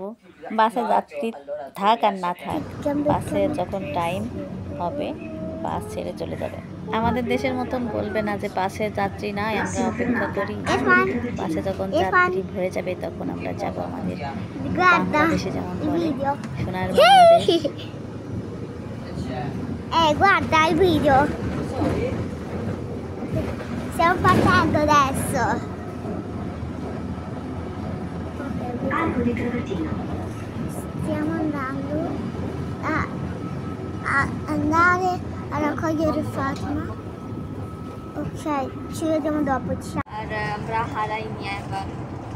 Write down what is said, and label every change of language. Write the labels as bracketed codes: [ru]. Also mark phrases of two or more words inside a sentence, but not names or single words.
[bn] বাসে যাত্রী থাক আর না থাক, বাসে যখন টাইম হবে বাস ছেড়ে চলে যাবে। আমাদের দেশের মতন বলবে না যে বাসে যাত্রী নাই, আমরা অপেক্ষা করি। বাসে যখন যাত্রী ভরে যাবে তখন আমরা যাব। আমাদের বাংলাদেশে যেমন বলে সোনার বাংলাদেশ। [it] Guarda il video. Stiamo partendo adesso. Stiamo andando a andare a raccogliere Fatima. Ok, ci vediamo dopo. Ciao. [bn] আর আমরা হারাইনি এখন।